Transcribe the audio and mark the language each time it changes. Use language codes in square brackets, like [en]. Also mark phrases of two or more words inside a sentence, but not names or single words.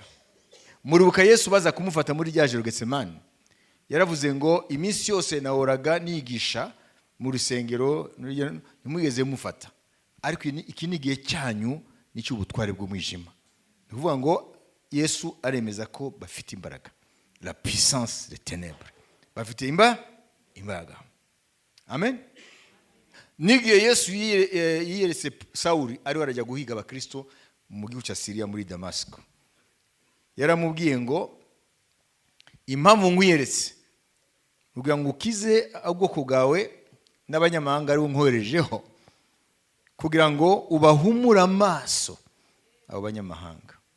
[rw] Muribuka Yesu baza kumufata muri rya joro Getsemani, yaravuze ngo iminsi yose nahoraga nigisha mu rusengero, ntimwigeze mufata, ariko iki ni igihe cyanyu n'icy'ubutware bw'umwijima. Ni ukuvuga ngo Yesu aremeza ko bafite imbaraga. [fr] La puissance des ténèbres. [rw] Bafite imbaraga. Amen. N'igihe Yesu yiyeretse Sawuli ari warajya guhiga abakristo mu gihugu cya Syria muri Damasco, yaramubwiye ngo impamvu nkwiyeretse kugira ngo ukize ubwoko bwawe n'abanyamahanga ari nkoherejeho, kugira ngo ubahumure amaso abo banyamahanga,